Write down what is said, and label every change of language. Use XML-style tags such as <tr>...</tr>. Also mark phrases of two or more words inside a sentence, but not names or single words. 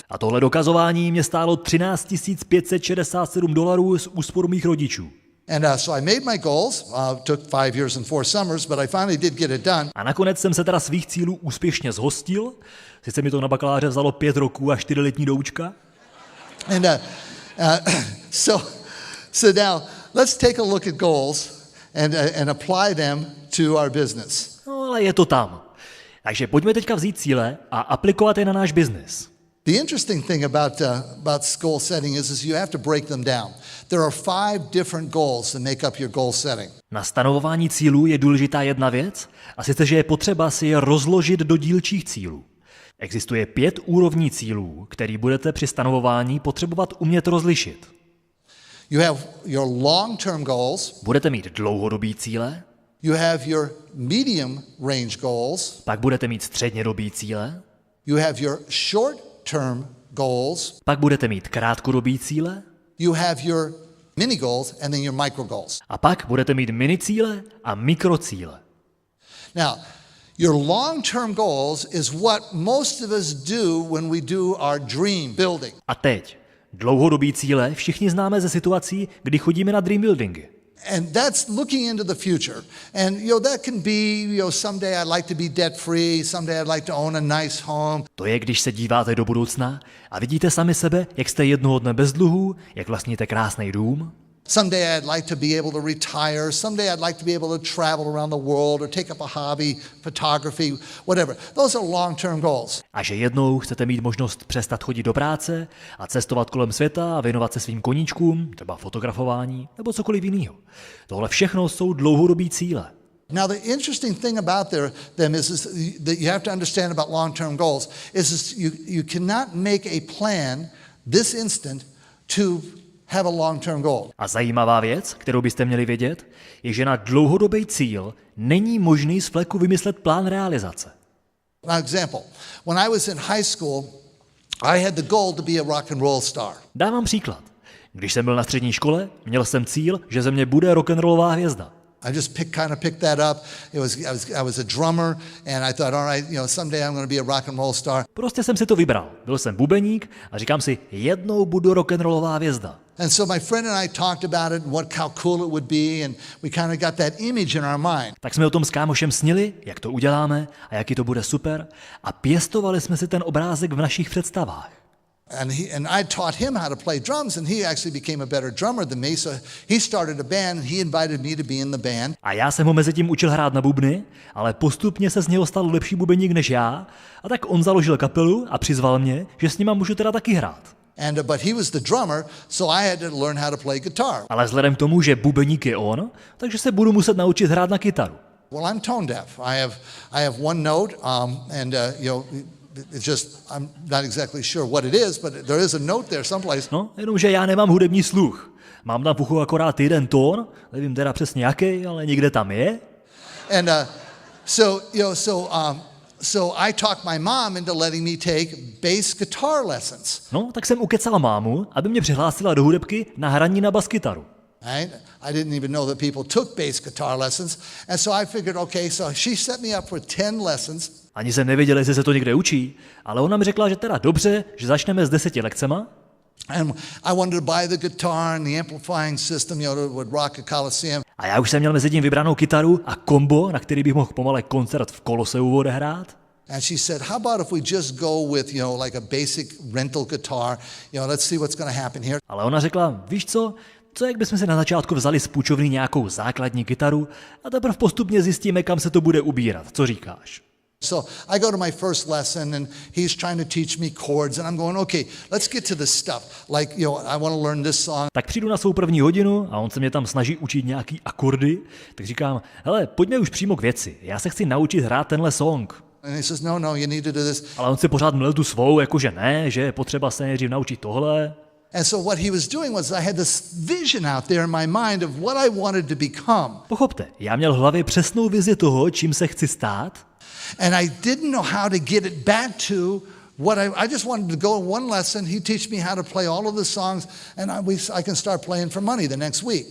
<cs>A tohle dokazování mě stálo $13,567 z úspor mých rodičů.</cs> <en>And so I made my goals. Took 5 years and 4 summers, but I finally did get it done.</en> <cs>A nakonec jsem se teda svých cílů úspěšně zhostil. Sice mi to na bakaláře vzalo 5 roků a 4letní doučka.</cs> <en>And so now let's take a look at goals and apply them to our business.</en> <cs>No, ale je to tam. Takže pojďme teďka vzít cíle a aplikovat je na náš biznis.</cs> <en>The interesting thing about goal setting is you have to break them down. There are 5 different goals that make up your goal setting.</en> <cs>Na stanovování cílů je důležitá jedna věc, a sice, že je potřeba si je rozložit do dílčích cílů. Existuje 5 úrovní cílů, který budete při stanovování potřebovat umět rozlišit.</cs> <en>You have your long-term goals.</en> <cs>Budete mít dlouhodobý cíle.</cs> <en>You have your medium range goals.</en> <cs>Pak budete mít střednědobý cíle.</cs> <en>You have your short-term goals.</en> <cs>Pak budete mít krátkodobý cíle.</cs> <en>You have your mini goals and then your micro goals.</en> <cs>A pak budete mít mini cíle a mikrocíle.</cs> <en>Now, your long-term goals is what most of us do when we do our dream building.</en> <cs>A teď, dlouhodobý cíle všichni známe ze situací, kdy chodíme na</cs> <en>dream buildingy. And that's looking into the future. And that can be, someday I'd like to be debt free, someday I'd like to own a nice home.</en> <cs>To je, když se díváte do budoucna a vidíte sami sebe, jak jste jednoho dne bez dluhů, jak vlastníte krásný dům.</cs> <en>Someday I'd like to be able to retire. Someday I'd like to be able to travel around the world or take up a hobby, photography, whatever. Those are long-term goals.</en> <cs>A že jednou chcete mít možnost přestat chodit do práce a cestovat kolem světa a věnovat se svým koníčkům, třeba fotografování nebo cokoliv jiného. Tohle všechno jsou dlouhodobí cíle.</cs> <en>Now, the interesting thing about them is that you have to understand about long-term goals is you cannot make a plan this instant to have a long-term goal.</en> <cs>A zajímavá věc, kterou byste měli vědět, je, že na dlouhodobý cíl není možný z fleku vymyslet plán realizace.</cs> <en>An example, when I was in high school, I had the goal to be a rock and roll star.</en> <cs>Dávám příklad. Když jsem byl na střední škole, měl jsem cíl, že ze mě bude rock'n'rollová hvězda.</cs> <en>I just picked that up. I was a drummer, and I thought, all right, someday I'm going to be a rock and roll star.</en> <cs>Prostě jsem si to vybral. Byl jsem bubeník a říkám si, jednou budu rock'n'rollová hvězda.</cs> <en>And so my friend and I talked about it and how cool it would be, and we kind of got that image in our mind.</en> <cs>Tak jsme o tom s kámošem snili, jak to uděláme a jaký to bude super, a pěstovali jsme si ten obrázek v našich představách.</cs> <en>And I taught him how to play drums, and he actually became a better drummer than me. So he started a band, and he invited me to be in the band.</en> <cs>A já jsem ho mezi tím učil hrát na bubny, ale postupně se z něho stal lepší bubeník než já, a tak on založil kapelu a přizval mě, že s nima můžu teda taky hrát.</cs> <en>But he was the drummer, so I had to learn how to play guitar.</en> <cs>Ale vzhledem k tomu, že bubeník je on, takže se budu muset naučit hrát na kytaru.</cs> <en>Well, I'm tone deaf. I have one note, and it's just I'm not exactly sure what it is, but there is a note there someplace.</en> <cs>No, jenomže já nemám hudební sluch. Mám na puchu akorát jeden tón, nevím teda přesně jaký, ale někde tam je.</cs> <en>And so I talked my mom into letting me take bass guitar lessons.</en> <cs>No, tak jsem ukecal mámu, aby mě přihlásila do hudebky na hraní na baskytaru.</cs> <en>Right? I didn't even know that people took bass guitar lessons, and so I figured, okay, so she set me up for 10 lessons.</en> <cs>Ani jsem nevěděl, jestli se to někde učí, ale ona mi řekla, že teda dobře, že začneme s 10 lekcema.</cs> <en>And I wanted to buy the guitar and the amplifying system, that would rock a Coliseum.</en> <cs>A já už jsem měl mezi tím vybranou kytaru a kombo, na který bych mohl pomalej koncert v Koloseu odehrát.</cs> <en>And she said, how about if we just go with, like a basic rental guitar, let's see what's going to happen here.</en> <cs>Ale ona řekla, víš co jak bychom si na začátku vzali z půjčovny nějakou základní kytaru a teprve postupně zjistíme, kam se to bude ubírat. Co říkáš?</cs> <en>So I go to my first lesson, and he's trying to teach me chords, and I'm going, okay, let's get to this stuff. Like, I want to learn this song.</en> <cs>Tak přijdu na svou první hodinu a on se mě tam snaží učit nějaký akordy, tak říkám, hele, pojďme už přímo k věci, já se chci naučit hrát tenhle song.</cs> <en>And he says, no, you need to do this.</en> <cs>Ale on si pořád mlel tu svou, jakože ne, že je potřeba se nejdřív naučit tohle.</cs> <en>And so what he was doing was I had this vision out there in my mind of what I wanted to become.</en> <cs>Pochopte, já měl v hlavě přesnou vizi toho, čím se chci stát.</cs> <en>And I didn't know how to get it back to what I just wanted to go one lesson, he'd teach me how to play all of the songs, and I can start playing for money the next week.</en>